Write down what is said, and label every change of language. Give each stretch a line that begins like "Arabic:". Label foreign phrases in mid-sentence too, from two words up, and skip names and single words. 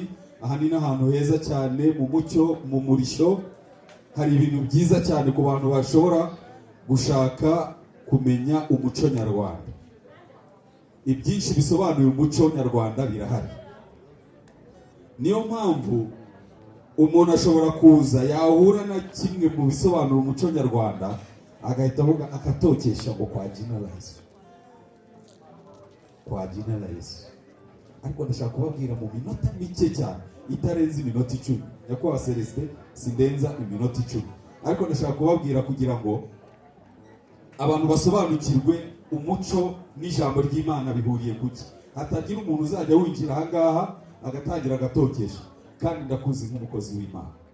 Kinyarwanda: Aha ni n'ahantu heza cyane mu mucyo, mu murisho, hari ibintu byiza cyane ku bantu bashobora gushaka kumenya umuco nyarwanda. Ibyinshi bisobanuye umuco nyarwanda birahari. Niyo mpamvu umuntu ashobora kuza yahura na kimwe mu bisobanura umuco nyarwanda agahita avuga akatokesha ngo
Swahili: kwa jina la Yesu, kwa jina la Yesu.
Kinyarwanda: Ariko ndashaka kubabwira mu minota mike cyane itarenze iminota 10. Nyakubahwa Celestin, sindenza iminota 10. Ariko ndashaka kubabwira kugira ngo abantu basobanukirwe umuco n'ijambo ry'Imana bihuriye kuki. Hatagira umuntu uzajya winjira aha ngaha agatangira agatokesha, kandi ndakuzi nk'umukozi w'Imana.